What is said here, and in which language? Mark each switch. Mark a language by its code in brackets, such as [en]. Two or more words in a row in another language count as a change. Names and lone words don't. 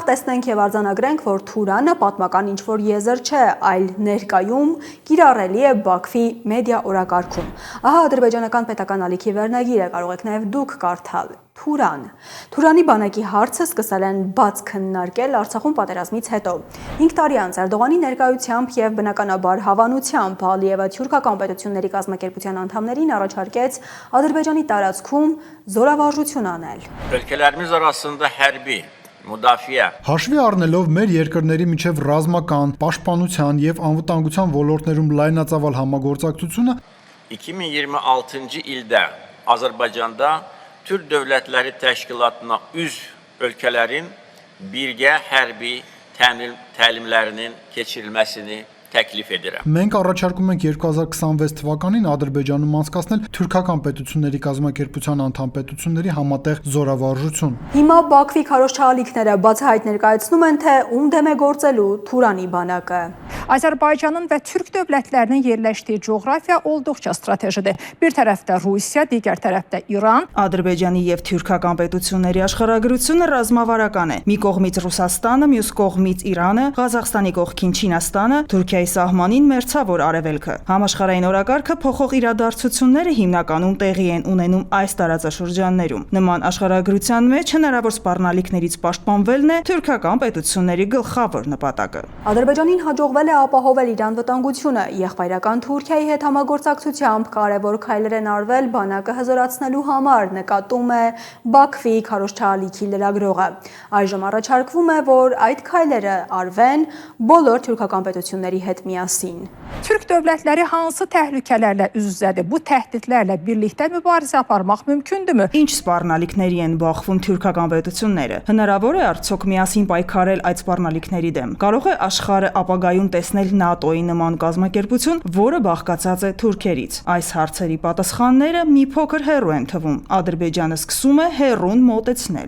[hy] տեսնենք եւ արձանագրենք, որ Թուրանը պատմական ինչ-որ եզր չէ, այլ ներկայում կիրառելի է Բաքվի մեդիա օրակարգում։ Ահա ադրբեջանական պետական ալիքի վերնագիրը, կարող եք նաեւ դուք կարդալ։ Թուրանի բանակի հարցը սկսել են բաց քննարկել Արցախում պատերազմից հետո։ 5 տարի անց Էրդողանի ներկայությամբ եւ բնականաբար հավանությամբ Ալիևը թուրքական պետությունների կազմակերպության անդամներին առաջարկեց Ադրբեջանի տարածքում զորավարժություն անել։ [az] ölkələrimiz arasında hərbi müdafiə [hy] Հաշվի առնելով մեր երկրների միջև ռազմական, պաշտպանության եւ անվտանգության ոլորտներում լայնածավալ համագործակցությունը [az] 2026-cı ildə Azərbaycanda Türk Dövlətləri Təşkilatına üzv ölkələrin birgə hərbi təlimlərinin keçirilməsini təklif edirəm. [hy] Մենք առաջարկում ենք 2026 թվականին Ադրբեջանում անցկացնել թուրքական պետությունների կազմակերպության անդամ պետությունների համատեղ զորավարժություն։ Հիմա Բաքվի քարոզչալիքները բացահայտ ներկայացնում են, թե ում դեմ է գործելու Թուրանի բանակը։ [az] Azərbaycanın və Türk dövlətlərinin yerləşdiyi coğrafiya olduqca stratejidir. Bir tərəfdə Rusiya, digər tərəfdə İran. [hy] Ադրբեջանի եւ թուրքական պետությունների աշխարհագրությունը ռազմավարական է։ Մի կողմից Ռուսաստանը, մյուս կողմից Իրանը, Ղազախստանի կողքին Չինաստանը, Թուրքիայի սահմանին մերձավոր արևելքը։ Համաշխարհային օրակարգը փոխող իրադարձությունները հիմնականում տեղի են ունենում այս տարածաշրջաններում։ Նման աշխարհագրության մեջ հնարավոր սպառնալիքներից պաշտպանվելն է թուրքական պետությունների գլխավոր նպատակը։ Ադրբեջանին հաջողվել է ապահովել իր անվտանգությունը, եղբայրական Թուրքիայի հետ համագործակցությամբ կարևոր քայլեր են արվել բանակը հզորացնելու համար, նկատում է Բաքվի քարոզչալիքի լրագրողը։ Այժմ առաջարկվում է, որ այդ քայլերը արվեն բոլոր թուրքական պետությունների հետ միասին։ [az] Türk dövlətləri hansı təhlükələrlə üz-üzədir? Bu təhdidlərlə birlikdə mübarizə aparmaq mümkündürmü? [hy] Ինչ սպառնալիքների են բախվում թուրքական պետությունները։ Հնարավոր է արդյոք միասին պայքարել այդ սպառնալիքների դեմ։ Կարող է աշխարհը ապագայում տեսնել ՆԱՏՕ-ի նման կազմակերպություն, որը բաղկացած է թուրքերից։ Այս հարցերի պատասխանները մի փոքր հեռու են թվում։ Ադրբեջանը սկսում է հեռուն մոտեցնել։